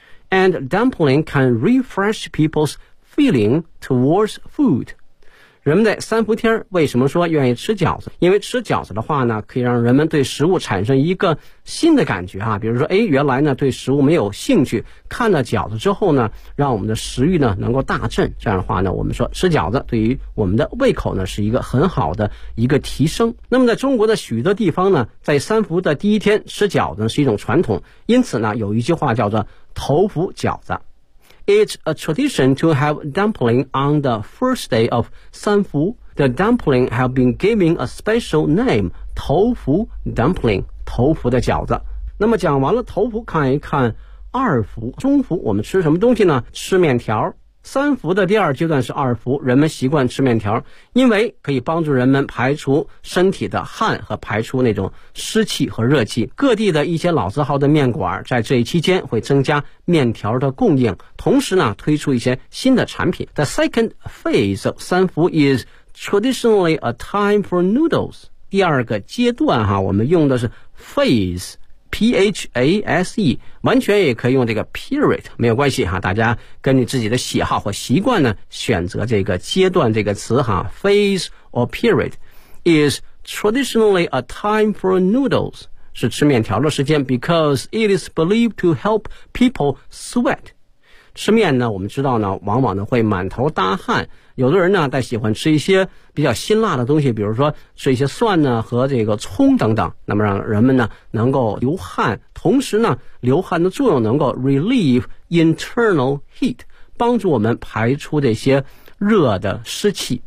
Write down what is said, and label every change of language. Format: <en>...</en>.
<en>And dumpling can refresh people's feeling towards food，</en> <zh>人们在三伏天为什么说愿意吃饺子，因为吃饺子的话呢可以让人们对食物产生一个新的感觉啊，比如说原来呢对食物没有兴趣，看了饺子之后呢让我们的食欲呢能够大振，这样的话呢我们说吃饺子对于我们的胃口呢是一个很好的一个提升。那么在中国的许多地方呢，在三伏的第一天吃饺子是一种传统，因此呢有一句话叫做头伏饺子。</zh> <en>It's a tradition to have dumpling on the first day of 三伏。 The dumpling have been given a special name, 头伏 dumpling,</en> <zh>头伏的饺子。那么讲完了头伏，看一看二伏，中伏我们吃什么东西呢？吃面条。三伏的第二阶段是二伏，人们习惯吃面条，因为可以帮助人们排除身体的汗和排除那种湿气和热气。各地的一些老字号的面馆在这一期间会增加面条的供应，同时呢推出一些新的产品。</zh> <en>The second phase of 三伏 is traditionally a time for noodles.</en> <zh>第二个阶段哈，我们用的是 phase,P-H-A-S-E, 完全也可以用这个 period, 没有关系哈，大家根据自己的喜好或习惯呢选择这个阶段这个词哈。</zh> <en>Phase or period is traditionally a time for noodles,</en> <zh>是吃面条的时间</zh> <en>because it is believed to help people sweat.</en> <zh>吃面呢，我们知道呢往往呢会满头大汗，有的人呢在喜欢吃一些比较辛辣的东西，比如说吃一些蒜呢和这个葱等等，那么让人们呢能够流汗，同时呢流汗的作用能够</zh> <en>relieve internal heat,</en> <zh>帮助我们排出这些热的湿气。</zh>